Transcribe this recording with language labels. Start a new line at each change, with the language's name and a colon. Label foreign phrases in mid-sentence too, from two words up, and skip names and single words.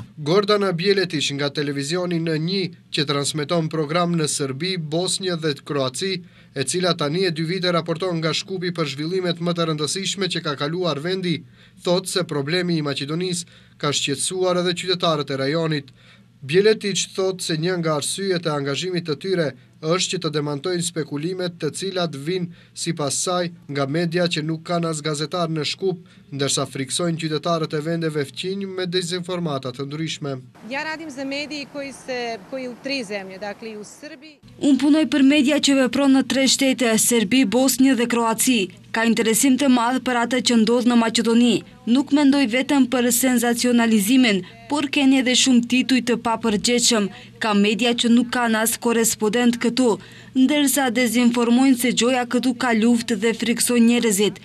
Albanian: Gordana Bjeletish nga televizioni N1 që transmeton program në Serbi, Bosnjë dhe Kroaci, e cila tani e 2 vite raporton nga Shkupi për zhvillimet më të rëndësishme që ka kaluar vendi, thot se problemi i Maqedonisë ka shqetësuar edhe qytetarët e rajonit. Bjeletish thot se një nga arsyet e angazhimit të tyre është që të demantojnë spekulimet të cilat vinë sipas saj nga media që nuk kanë as gazetar në Shkup, ndërsa friksojnë qytetarët e vendeve fqinj me dezinformata të ndryshme.
Serbian: Ja radim za mediji koji u 3 zemlje, dakle i u Srbiji.
Albanian: Unë punoj për media që vepron në 3 shtete, Serbi, Bosnjë dhe Kroaci. Ka interesim të madh për atë që ndodh në Maqedoni. Nuk mendoj vetëm për senzacionalizimin, por keni edhe shumë tituj të papërgjegjshëm. Ka media që nuk kanë as korespondent këtu, ndërsa dezinformojnë se gjoja këtu ka luftë dhe friksojnë njerëzit.